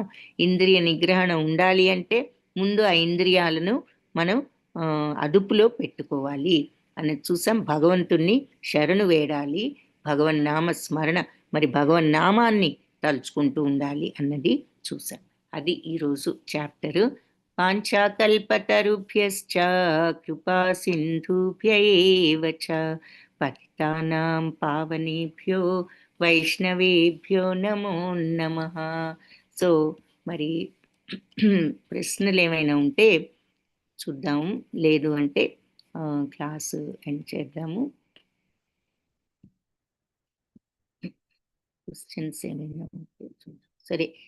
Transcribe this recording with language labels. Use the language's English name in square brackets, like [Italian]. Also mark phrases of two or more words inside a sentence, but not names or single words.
[Telugu] ఇంద్రియ నిగ్రహణ ఉండాలి అంటే ముందు ఆ ఇంద్రియాలను మనం అదుపులో పెట్టుకోవాలి అన్నది చూసాం. భగవంతుణ్ణి శరణు వేడాలి, భగవన్నామ స్మరణ మరి భగవన్నామాన్ని తలుచుకుంటూ ఉండాలి అన్నది చూసాం. అది ఈరోజు చాప్టరు. [Sanskrit] పాంచాకల్పతరుభ్యశ్చ కృపా సింధుభ్య ఏవ చ పతితానాం పావనేభ్యో వైష్ణవేభ్యో నమో నమః. [Telugu] సో మరి ప్రశ్నలు ఏమైనా ఉంటే చూద్దాము, లేదు అంటే [English] class end [Telugu] చేద్దాము. క్వశ్చన్స్ ఏమైనా ఉంటే చూద్దాం. సరే.